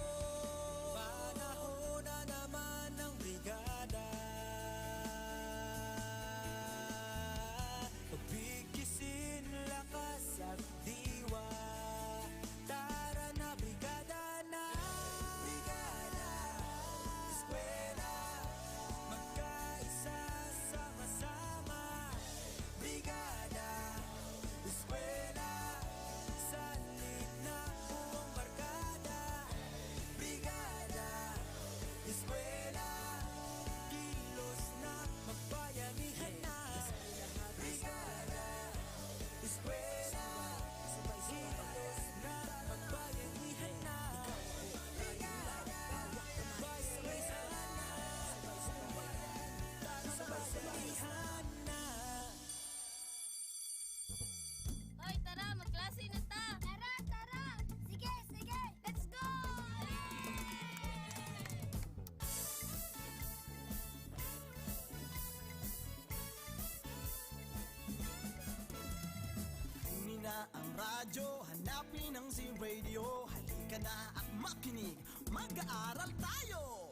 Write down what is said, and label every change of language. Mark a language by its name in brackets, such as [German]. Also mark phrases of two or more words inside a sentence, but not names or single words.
[Filipino] Panahon na naman ng brigada, pagbigisin lakas at diwa. Tara na, brigada na. Brigada Eskwela, magkaisa sama-sama. Brigada Eskwela, salit na buong barkada. Brigada Eskwela, kilos na, magbayanihan na. Brigada Eskwela, kilos na, magbayanihan na. Brigada Eskwela, magbayanihan na. Hoy, tara, magklase na ta. Tara, tara. Sige, sige. [English] Let's go! [Filipino] Kunin na ang radyo, hanapin ang Z-Radio. Halika na at makinig, mag-aaral tayo!